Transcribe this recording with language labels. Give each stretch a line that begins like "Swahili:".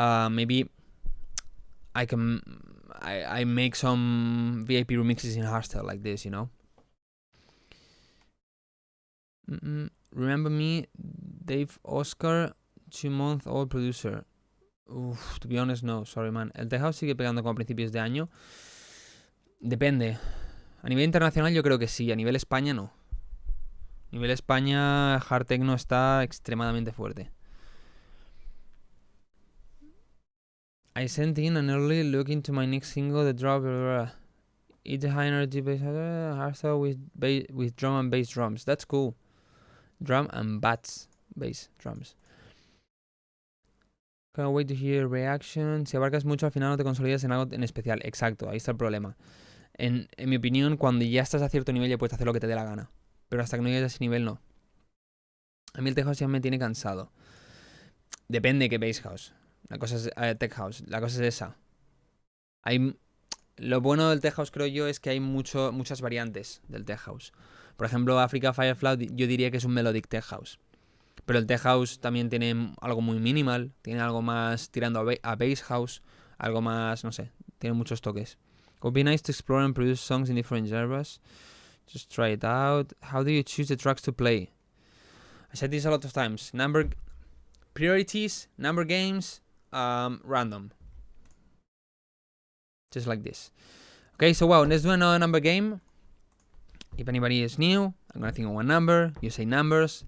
English: Maybe I make some VIP remixes in hardstyle like this, you know. Remember me, Dave Oscar, 2-month-old producer. Uf, to be honest, no, sorry, man.
Spanish: El tech house sigue pegando como a principios de año. Depende. A nivel internacional yo creo que sí, a nivel España no. A nivel España, hard techno está extremadamente fuerte.
English: I sent in an early look into my next single, the drop. It's a high energy bass, hardstyle with drum and bass drums. That's cool. Drum and bass drums. Can't wait to hear reaction.
Spanish: Si abarcas mucho, al final no te consolidas en algo en especial. Exacto, ahí está el problema. En mi opinión, cuando ya estás a cierto nivel ya puedes hacer lo que te dé la gana. Pero hasta que no llegues a ese nivel, no. A mí el tech house ya me tiene cansado. Depende de qué bass house. La cosa es tech house. La cosa es esa. Lo bueno del tech house, creo yo, es que hay muchas variantes del tech house. Por ejemplo, Africa Firefly yo diría que es un melodic tech house. Pero el tech house también tiene algo muy minimal, tiene algo más tirando a bass house, algo más, no sé, tiene muchos toques.
English: It would be nice to explore and produce songs in different genres. Just try it out. How do you choose the tracks to play? I said this a lot of times. Priorities, number games, random. Just like this. Okay, so well, let's do another number game. If anybody is new, I'm gonna think of one number. You say numbers.